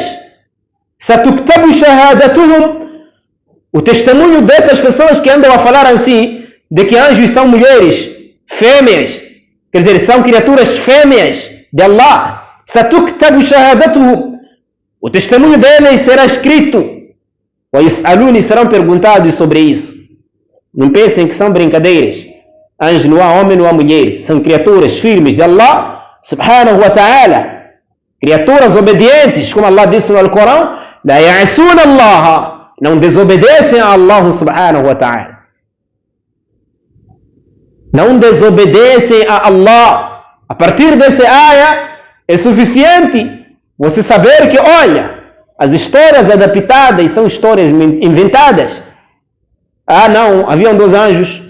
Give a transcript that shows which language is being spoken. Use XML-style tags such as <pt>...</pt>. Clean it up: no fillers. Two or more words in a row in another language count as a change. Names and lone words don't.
<ar>ستكتب شهادتهم,</ar> <pt>o testemunho dessas pessoas que andam a falar assim, de que anjos são mulheres, fêmeas, quer dizer, são criaturas fêmeas de Allah.</pt> <ar>ستكتب شهادتهم,</ar> <pt>o testemunho deles será escrito. Os serão perguntados sobre isso. Não pensem que são brincadeiras. Anjo não há homem, não há mulher. São criaturas firmes de Allah</pt> <ar>سبحانه وتعالى.</ar> <pt>Criaturas obedientes, como Allah disse no Alcorão.</pt> <ar>لا يعصون الله.</ar> <pt>Não desobedecem a Allah</pt> <ar>سبحانه وتعالى.</ar> <pt>Não desobedecem a Allah. A partir dessa área é suficiente você saber que, olha, as histórias adaptadas são histórias inventadas. Não, haviam 2 anjos.</pt>